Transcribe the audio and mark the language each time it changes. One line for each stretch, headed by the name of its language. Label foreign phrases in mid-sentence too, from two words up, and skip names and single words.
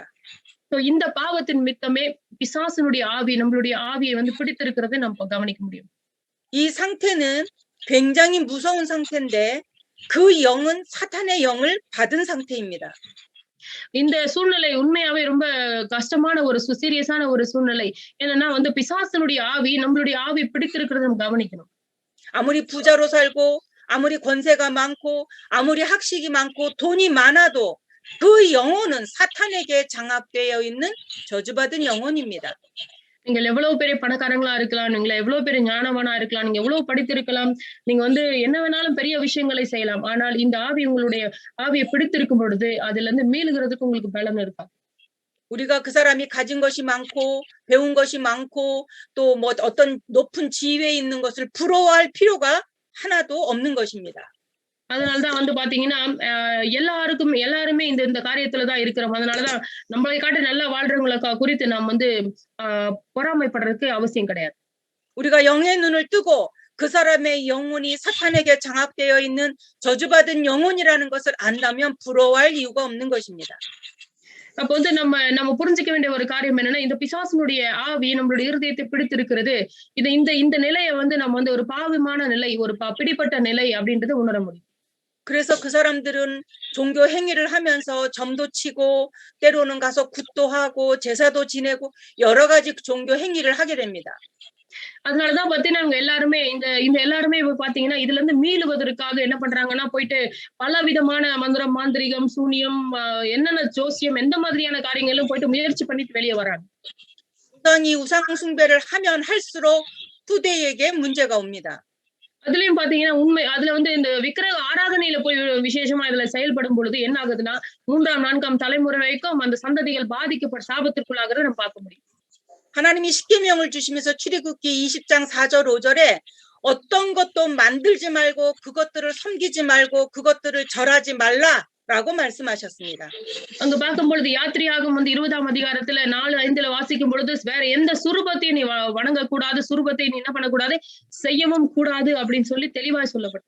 Tamil: So இந்த பாவத்தின் நிமித்தமே பிசாசனுடைய ஆவி நம்மளுடைய ஆவியை வந்து பிடித்திருக்கிறதை நம்ம கவனிக்க முடியும்.
Korean: 이 상태는 굉장히 무서운 상태인데 그 영은 사탄의 영을 받은 상태입니다.
Tamil: இந்த சூழ்நிலை உண்மையாவே ரொம்ப கஷ்டமான ஒரு சீரியஸான ஒரு சூழ்நிலை. என்னன்னா வந்து பிசாசனுடைய ஆவி நம்மளுடைய ஆவி பிடித்திருக்கிறத நம்ம கவனிக்கணும்.
Korean: 아무리 부자로 살고 아무리 권세가 많고 아무리 학식이 많고 돈이 많아도 그 영혼은 사탄에게 장악되어 있는 저주받은 영혼입니다.
Tamil: நீங்கள் எவ்வளவு பெரிய பணக்காரங்களா இருக்கலாம், நீங்க எவ்வளவு பெரிய ஞானவானா இருக்கலாம், நீங்க எவ்வளவு படித்திருக்கலாம், நீங்க வந்து என்ன வேணாலும் பெரிய விஷயங்களை செய்யலாம். ஆனால் இந்த ஆவி உங்களுடைய ஆவியை பிடித்திருக்கும் பொழுது அதுல இருந்து மீளுகிறதுக்கு உங்களுக்கு பலம் இருக்கா?
Korean: 우리가 그 사람이 가진 것이 많고 배운 것이 많고 또 뭐 어떤 높은 지위에 있는 것을 부러워할 필요가 하나도 없는 것입니다.
Tamil: அதனாலதான் வந்து பாத்தீங்கன்னா எல்லாருமே இந்த காரியத்துலதான் இருக்கிறோம். அதனாலதான் நம்மளை காட்டி நல்லா வாழ்றவங்களை குறித்து நாம் வந்து பொறாமைப்படுறதுக்கு அவசியம் கிடையாது.
Korean: 우리가 영의 눈을 뜨고 그 사람의 영혼이 사탄에게 장악되어 있는 저주받은 영혼이라는 것을 안다면 부러워할 이유가 없는 것입니다.
Tamil: அப்ப வந்து நம்ம புரிஞ்சுக்க வேண்டிய ஒரு காரியம் என்னன்னா, இந்த பிசாசனுடைய ஆவி நம்மளுடைய இருதயத்தை பிடித்திருக்கிறது. இந்த நிலையை வந்து நம்ம வந்து ஒரு பாவமான நிலை, ஒரு பிடிப்பட்ட நிலை அப்படின்றத உணர முடியும்.
Korean: 그래서 그 사람들은 종교 행위를 하면서 점도 치고 때로는 가서 굿도 하고 제사도 지내고 여러 가지 종교 행위를 하게 됩니다.
Tamil: அதனாலதான் பாத்தீங்கன்னா எல்லாருமே இந்த எல்லாருமே இப்ப பாத்தீங்கன்னா இதுல இருந்து மீளுவதற்காக என்ன பண்றாங்கன்னா, போயிட்டு பல விதமான மந்திரம், மாந்திரிகம், சூனியம், என்னென்ன ஜோசியம், எந்த மாதிரியான காரியங்களும் போயிட்டு முயற்சி பண்ணிட்டு வெளியே வராங்க.
Korean: 이 우상 숭배를 하면 할수록 후대에게 문제가 옵니다.
Tamil: அதுலயும் பாத்தீங்கன்னா அதுல வந்து இந்த விக்கிரக ஆராதனையில போய் விசேஷமா இதுல செயல்படும் பொழுது என்ன ஆகுதுன்னா, 3ஆம் 4ஆம் தலைமுறை வரைக்கும் அந்த சந்ததிகள் பாதிக்கப்பட்ட சாபத்திற்குள்ளாகிறத நம்ம பார்க்க முடியும்.
Korean: 하나님이 십계명을 주시면서 출애굽기 20장 4절 5절에 어떤 것도 만들지 말고 그것들을 섬기지 말고 그것들을 절하지 말라라고 말씀하셨습니다.
Tamil: அங்க பார்க்கும் பொழுது யாத்திரையாகும் வந்து 20ஆம் அதிகாரத்துல 4:5ல வாசிக்கும் பொழுது வேற எந்த சுரூபத்தையும் நீ வணங்க கூடாது, சுரூபத்தை நீ என்ன பண்ணக்கூடாது, செய்யவும் கூடாது அப்படின்னு சொல்லி தெளிவாய் சொல்லப்பட்டது.